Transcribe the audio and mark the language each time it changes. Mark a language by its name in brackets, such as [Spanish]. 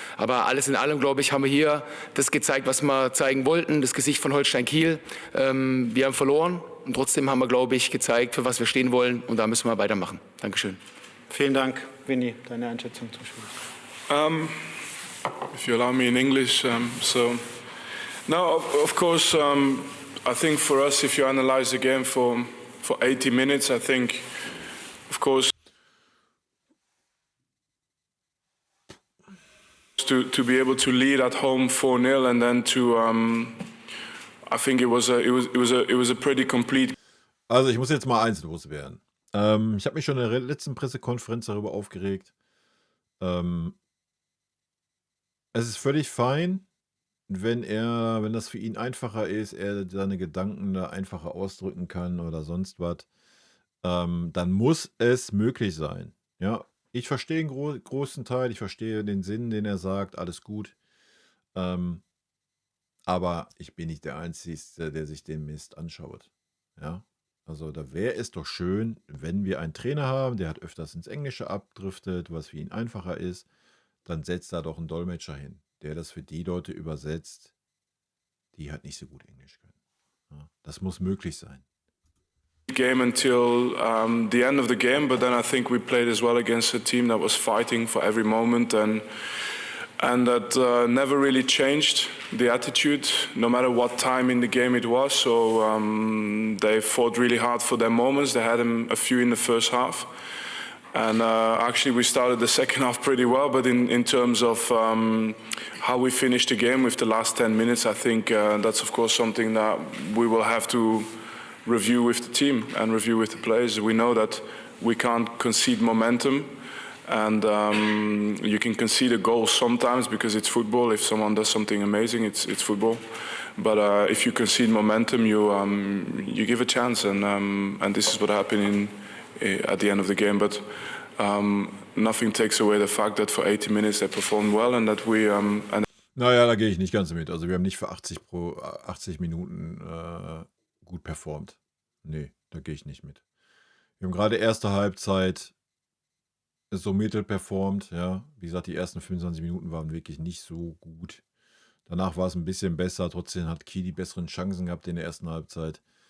[German] Aber alles in allem, glaube ich, haben wir hier das gezeigt, was wir zeigen wollten, das Gesicht von Holstein Kiel. Wir haben verloren und trotzdem haben wir, glaube ich, gezeigt, für was wir stehen wollen und da müssen wir weitermachen. Dankeschön. Vielen Dank, Vinny, deine Einschätzung zum Spiel. [English] If you allow me in English, of course, I think for us, if you analyze the game for 80 minutes, I think, of course, to be able to lead at home 4-0 and then to, I think it was a pretty complete. [German] Also ich muss jetzt mal eins loswerden. Ich habe mich schon in der letzten Pressekonferenz darüber aufgeregt. Es ist völlig fein, wenn das für ihn einfacher ist, er seine Gedanken da einfacher ausdrücken kann oder sonst was. Dann muss es möglich sein. Ja, ich verstehe einen großen Teil, ich verstehe den Sinn, den er sagt, alles gut. Aber ich bin nicht der Einzige, der sich den Mist anschaut. Ja. Also da wäre es doch schön, wenn wir einen Trainer haben, der hat öfters ins Englische abdriftet, was für ihn einfacher ist, dann setzt da doch einen Dolmetscher hin, der das für die Leute übersetzt, die halt nicht so gut Englisch können. Ja, das muss möglich sein. [English] Game until the end of the game, but then I think we played as well against a team that was fighting for every moment and that never really changed the attitude, no matter what time in the game it was. So they fought really hard for their moments. They had a few in the first half. And actually we started the second half pretty well, but in terms of how we finished the game with the last 10 minutes, I think that's of course something that we will have to review with the team and review with the players. We know that we can't concede momentum. And you can concede a goal sometimes because it's football. If someone does something amazing, it's football. But if you concede momentum, you give a chance, and this is what happened at the end of the game. But nothing takes away the fact that for 80 minutes they performed well and that we. [German] Naja, da gehe ich nicht ganz mit. Also wir haben nicht für 80 Minuten gut performt. Nee, da gehe ich nicht mit. Wir haben gerade erste Halbzeit so mittel performt, ja. Wie gesagt, die ersten 25 Minuten waren wirklich nicht so gut. Danach war es ein bisschen besser. Trotzdem hat Kiel die besseren Chancen gehabt in der ersten Halbzeit.